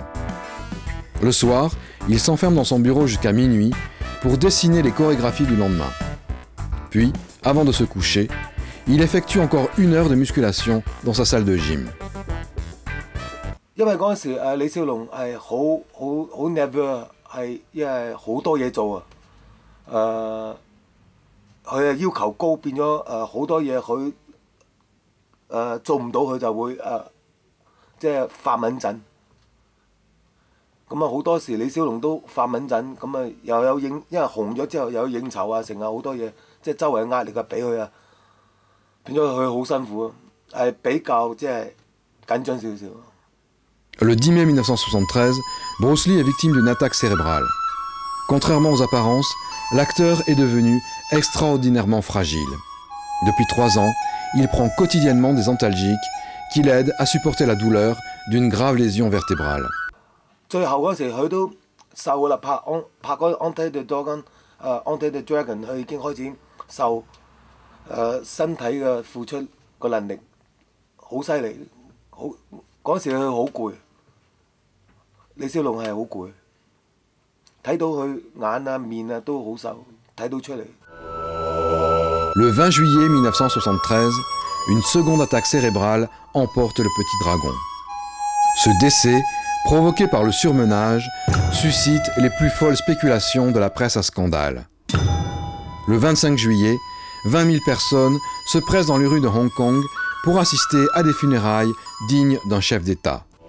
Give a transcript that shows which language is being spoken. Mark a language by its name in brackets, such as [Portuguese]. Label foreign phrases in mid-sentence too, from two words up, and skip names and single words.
[French] Le soir, il s'enferme dans son bureau jusqu'à minuit pour dessiner les chorégraphies du lendemain. Puis, avant de se coucher, il effectue encore 1 heure de musculation dans sa salle de gym. [Cantonese] 因為嗰陣時李小龍係好 nervous， 係因為好多嘢做佢要求高，變咗好多嘢佢做唔到，佢就會即係發敏陣。咁好多時李小龍都發敏陣，咁又有因為紅咗之後又有應酬成好多嘢，即係周圍嘅壓力俾佢變咗佢好辛苦，係比較即係緊張少少。 [French] Le 10 mai 1973, Bruce Lee est victime d'une attaque cérébrale. Contrairement aux apparences, l'acteur est devenu extraordinairement fragile. Depuis 3 ans, il prend quotidiennement des antalgiques qui l'aident à supporter la douleur d'une grave lésion vertébrale. [Cantonese] 最後嗰時佢都瘦啦，拍嗰 Enter the Dragon，Enter the Dragon，佢已經開始瘦，身體嘅付出個能力好犀利，好嗰時佢好攰，李小龍係好攰，睇到佢眼啊面啊都好瘦，睇到出嚟。 [French] Le 20 juillet 1973, une seconde attaque cérébrale emporte le petit dragon. Ce décès, provoqué par le surmenage, suscite les plus folles spéculations de la presse à scandale. Le 25 juillet, 20 000 personnes se pressent dans les rues de Hong Kong pour assister à des funérailles dignes d'un chef d'État.